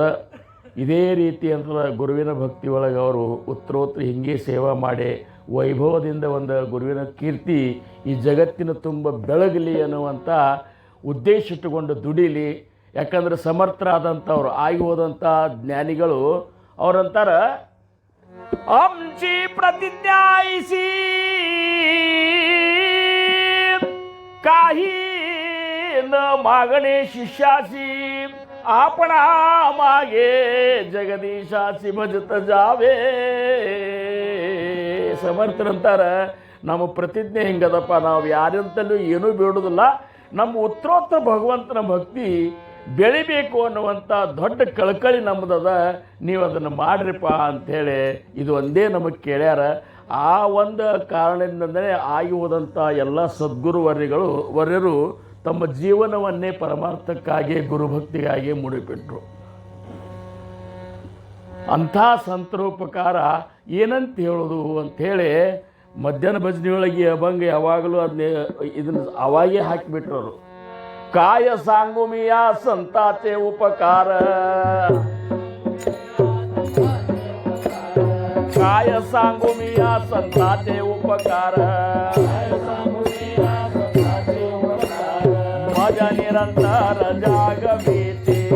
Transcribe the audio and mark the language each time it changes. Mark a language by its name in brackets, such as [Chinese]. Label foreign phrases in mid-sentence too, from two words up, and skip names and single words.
[Kannada] ಇದೇ ರೀತಿ ಅಂತ ಗುರುವಿನ ಭಕ್ತಿ ಒಳಗೆ ಅವರು ಉತ್ತರೋತ್ತರ ಹಿಂಗೆ ಸೇವಾ ಮಾಡಿ ವೈಭವದಿಂದ ಒಂದು ಗುರುವಿನ ಕೀರ್ತಿ ಈ ಜಗತ್ತಿನ ತುಂಬ ಬೆಳಗಲಿ ಅನ್ನುವಂಥ ಉದ್ದೇಶ ಇಟ್ಟುಕೊಂಡು ದುಡಿಲಿ. ಯಾಕಂದರೆ ಸಮರ್ಥರಾದಂಥವ್ರು, ಆಗಿ ಹೋದಂಥ ಜ್ಞಾನಿಗಳು ಅವರಂತಾರ, [Marathi] आमची प्रतिज्ञाईसी काही न मागणे शिष्यासी आपणा मागे जगदीशासी भजत जावे. [Kannada] ಸಮರ್ಥರಂತಾರ, ನಮ್ಮ ಪ್ರತಿಜ್ಞೆ ಹಿಂಗದಪ್ಪ, ನಾವು ಯಾರಿಂತಲೂ ಏನೂ ಬೇಡೋದಿಲ್ಲ, ನಮ್ಮ ಉತ್ತರೋತ್ತರ ಭಗವಂತನ ಭಕ್ತಿ ಬೆಳಿಬೇಕು ಅನ್ನುವಂಥ ದೊಡ್ಡ ಕಳಕಳಿ ನಮ್ಮದದ, ನೀವು ಅದನ್ನು ಮಾಡ್ರಿಪ್ಪ ಅಂಥೇಳಿ ಇದು ಒಂದೇ ನಮಗೆ ಕೇಳ್ಯಾರ. ಆ ಒಂದು ಕಾರಣದಿಂದಲೇ ಆಗಿ ಹೋದಂಥ ಎಲ್ಲ ಸದ್ಗುರುವರ್ಯರು ತಮ್ಮ ಜೀವನವನ್ನೇ ಪರಮಾರ್ಥಕ್ಕಾಗಿ, ಗುರುಭಕ್ತಿಗಾಗಿ ಮುಡಿಬಿಟ್ರು. ಅಂಥ ಸಂತರೋಪಕಾರ ಏನಂತ ಹೇಳೋದು ಅಂಥೇಳಿ ಮಧ್ಯಾಹ್ನ ಭಜನೆಯೊಳಗೆ ಅಭಂಗ ಯಾವಾಗಲೂ ಇದನ್ನು ಅವಾಗೇ ಹಾಕಿಬಿಟ್ರವರು. [Marathi] काय सांगू मी या संताचे उपकार, काय सांगू मी या संताचे उपकार, माझ्या निरंतर जागविते.